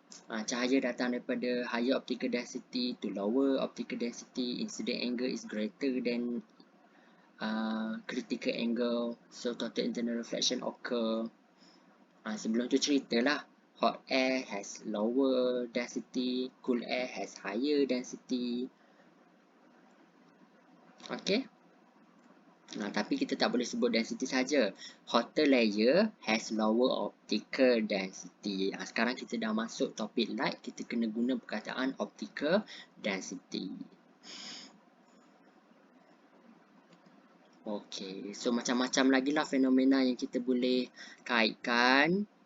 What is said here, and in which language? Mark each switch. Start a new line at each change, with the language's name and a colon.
Malay: Cahaya datang daripada
English: higher optical density to lower optical density, incident angle is greater than critical angle, so total internal reflection occur.
Malay: Sebelum tu ceritalah,
English: hot air has lower density, cool air has higher density. Okay.
Malay: Tapi kita tak boleh sebut density saja.
English: Hotter layer has lower optical density.
Malay: Sekarang kita dah masuk topik light, kita kena guna perkataan optical density. Okey, so macam-macam lagi lah fenomena yang kita boleh kaitkan.